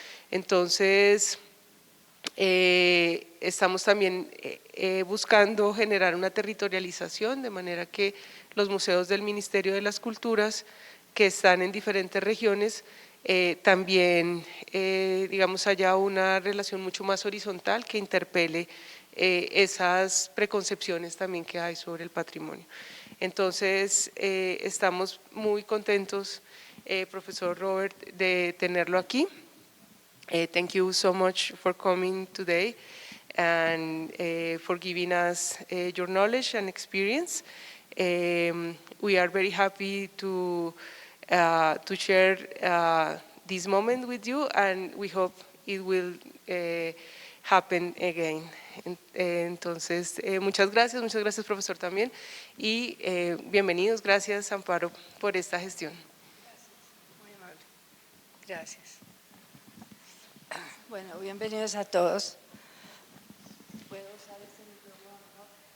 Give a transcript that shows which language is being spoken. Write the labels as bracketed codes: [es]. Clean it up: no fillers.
[es] Entonces, estamos también buscando generar una territorialización de manera que los museos del Ministerio de las Culturas que están en diferentes regiones también digamos haya una relación mucho más horizontal que interpele esas preconcepciones también que hay sobre el patrimonio. Entonces estamos muy contentos, profesor Robert, de tenerlo aquí. [en] Thank you so much for coming today and for giving us your knowledge and experience. We are very happy to share this moment with you, and we hope it will happen again. [es] Entonces, muchas gracias profesor también y bienvenidos, gracias Amparo por esta gestión. Gracias, muy amable. Gracias. Bueno, bienvenidos a todos. ¿Puedo usar este micrófono?